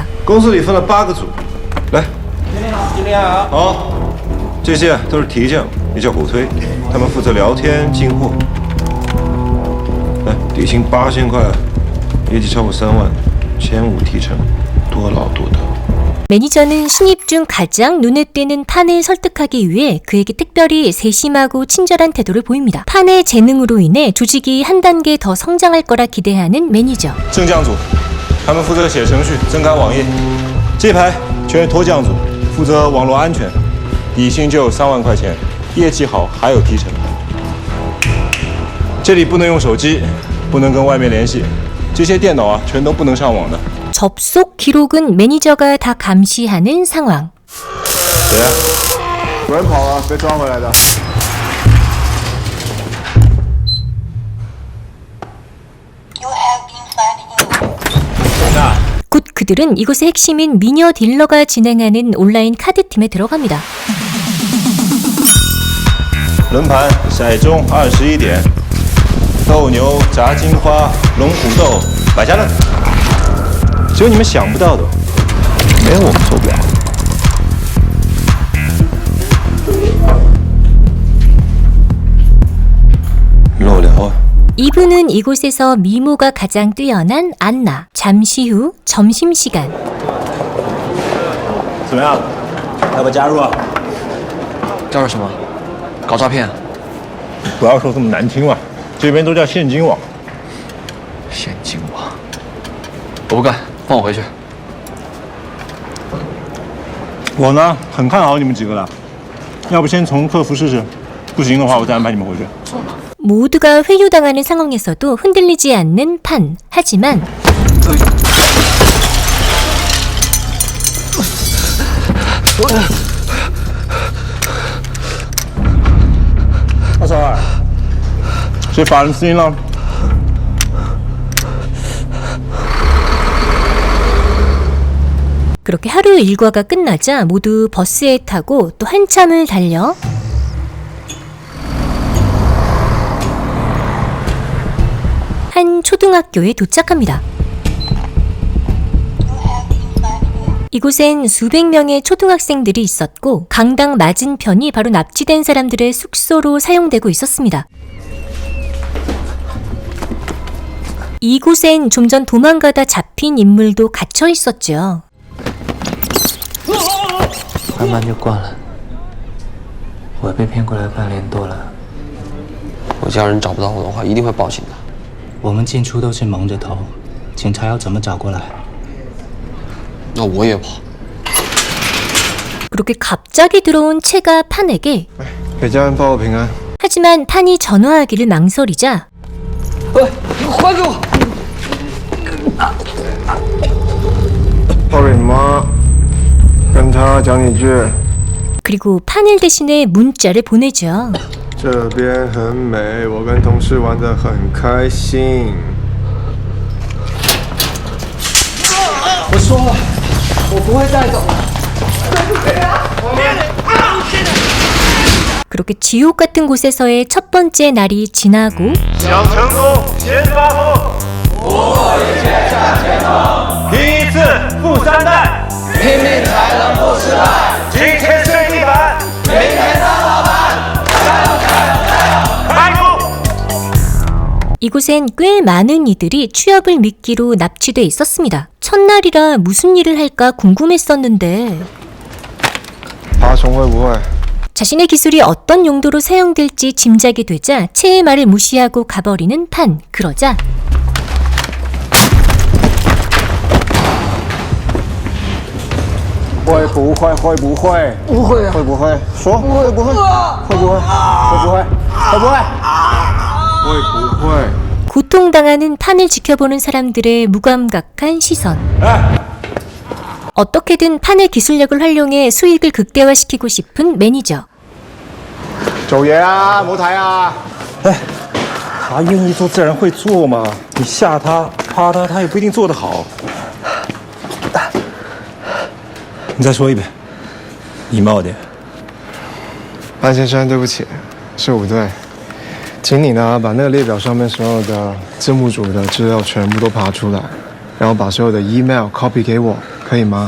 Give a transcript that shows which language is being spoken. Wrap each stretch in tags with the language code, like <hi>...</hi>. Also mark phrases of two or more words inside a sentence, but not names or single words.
<zh>公司里分了8个组，来。今天好。好，这些都是提匠，也叫狗推，他们负责聊天进货。来，底薪8000块，业绩超过3万，1500提成，多劳多得。</zh> <ko>매니저는 신입 중 가장 눈에 띄는 판을 설득하기 위해 그에게 특별히 세심하고 친절한 태도를 보입니다. 판의 재능으로 인해 조직이 한 단계 더 성장할 거라 기대하는 매니저.</ko> <zh>正将组，他们负责写程序、增改网页。这排全是脱将组，负责网络安全，底薪就有3万块钱，业绩好还有提成。这里不能用手机，不能跟外面联系，这些电脑啊全都不能上网的。</zh> <ko>접속 기록은 매니저가 다 감시하는 상황.</ko> <zh>谁啊？有人跑了，被抓回来的。</zh> <ko>곧 그들은 이곳의 핵심인 미녀 딜러가 진행하는 온라인 카드팀에 들어갑니다.</ko> <zh>轮盘骰盅21点，斗牛炸金花龙虎斗百家乐，只有你们想不到的，没有我们做不了。漏聊啊！</zh> <ko>이분은 이곳에서 미모가 가장 뛰어난 안나. 잠시 후 점심시간.</ko> <zh>怎么样？要不要加入啊？加入什么？搞诈骗？不要说这么难听嘛，这边都叫现金网。现金网？我不干，放我回去。我呢，很看好你们几个的，要不先从客服试试，不行的话，我再安排你们回去。</zh> <ko>모두가 회유당하는 상황에서도 흔들리지 않는 판. 하지만 222，</ko> <zh>谁法人私音了？</zh> <ko>그렇게 하루 일과가 끝나자 모두 버스에 타고 또 한참을 달려 한 초등학교에 도착합니다. 이곳엔 수백 명의 초등학생들이 있었고 강당 맞은편이 바로 납치된 사람들의 숙소로 사용되고 있었습니다. 이곳엔 좀 전 도망가다 잡힌 인물도 갇혀 있었죠.</ko> <zh>慢慢就惯了。我被骗过来半年多了，我家人找不到我的话，一定会报警的。我们进出都是蒙着头，警察要怎么找过来？那我也跑。</zh> <ko>그렇게 갑자기 들어온 채가 판에게</ko> <zh>给家人报个平安。</zh> <ko>하지만 판이 전화하기를 망설이자</ko> <zh>还给我！报给你妈，跟她讲几句。</zh> <ko>그리고 판을 대신해 문자를 보내죠.</ko> <zh>这边很美，我跟同事玩得很开心。我说了，我不会带走的。</zh> <ko>그렇게 지옥 같은 곳에서의 첫 번째 날이 지나고</ko> <zh>想成功，先发疯。拼一次富3代，拼命才能不失败。今天睡地板，明天当老板。开工。</zh> <ko>이곳엔 꽤 많은 이들이 취업을 미끼로 납치돼 있었습니다. 첫날이라 무슨 일을 할까 궁금했었는데</ko> <zh>爬虫会不会？</zh> <ko>자신의 기술이 어떤 용도로 사용될지 짐작이 되자 채의 말을 무시하고 가버리는 판. 그러자</ko> <zh>会不会？会不会？不会啊，会不会？说会不会？会不会？会不会？会不会？会不会？</zh> <ko>고통당하는 판을 지켜보는 사람들의 무감각한 시선. 어떻게든 판의 기술력을 활용해 수익을 극대화시키고 싶은 매니저.</ko> <zh>九爷啊，魔台啊！他愿意做自然会做吗？你吓他、怕他，他也不一定做得好。你再说一遍，礼貌点。潘先生，对不起，是我不对，请你呢把那个列表上面所有的字幕组的资料全部都爬出来，然后把所有的</zh> <en>email copy</en> <zh>给我，可以吗？</zh>